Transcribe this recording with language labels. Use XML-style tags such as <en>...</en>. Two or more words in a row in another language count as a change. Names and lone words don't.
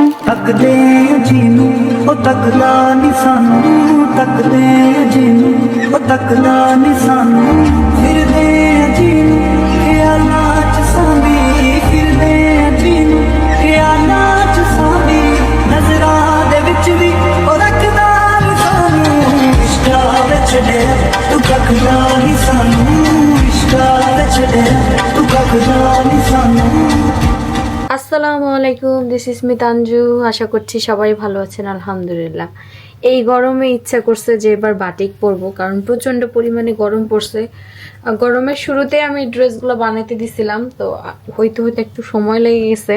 <pa>ਤੱਕਦੇ ਜਿਹਨੂੰ ਉਹ ਤੱਕਦਾ ਨੀ ਸਾਨੂੰ ਤੱਕਦੇ ਜਿਹਨੂੰ ਉਹ ਤੱਕਦਾ ਨੀ ਸਾਨੂੰ ਫਿਰਦੇ ਜਿਹਨੂੰ ਖਿਆਲਾਂ ਚ ਸਾਂਭੀ ਫਿਰਦੇ ਜਿਹਨੂੰ ਖਿਆਲਾਂ ਚ ਸਾਂਭੀ ਨਜ਼ਰਾਂ ਦੇ ਵਿੱਚ ਵੀ ਉਹ ਰੱਖਦਾ ਨੀ ਸਾਨੂੰ ਇਸ਼ਕਾਂ ਵਿੱਚ ਛੱਡਿਆ ਤੂੰ ਤੱਕਦਾ ਨੀ ਸਾਨੂੰ ਇਸ਼ਕਾਂ ਵਿੱਚ ਛੱਡਿਆ ਤੂੰ ਤੱਕਦਾ ਨੀ ਸਾਨੂੰ।</pa> <bn>আসসালামু আলাইকুম,</bn> <en>this is me</en> <bn>তানজু। আশা করছি সবাই ভালো আছেন আলহামদুলিল্লাহ। এই গরমে ইচ্ছা করছে যে এবার বাটিক পরবো, কারণ প্রচণ্ড পরিমাণে গরম পড়ছে। গরমের শুরুতে আমি ড্রেসগুলো বানাতে দিছিলাম, তো হইতে হইতে একটু সময় লেগে গেছে।</bn>